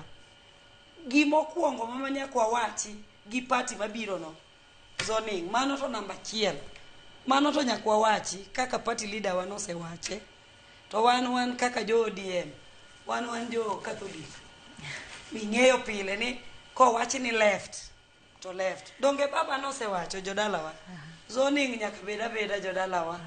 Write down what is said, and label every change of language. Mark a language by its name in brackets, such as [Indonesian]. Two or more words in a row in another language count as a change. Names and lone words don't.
[Luo (Kenya and Tanzania)] Gimokuongo mama nyakwa wachi gi party mabiro no zoning, mano to namba 1. Mano to nyakwa wachi kaka [English] party leader [Luo (Kenya and Tanzania)] wa nosewache. To wan kaka jo ODM, wan jo Catholic, ming'eyo pile ni kowachi ni [English] left to left. [Luo (Kenya and Tanzania)] Donge baba nosewacho jodalawa zoning nyaka beda jodalawa.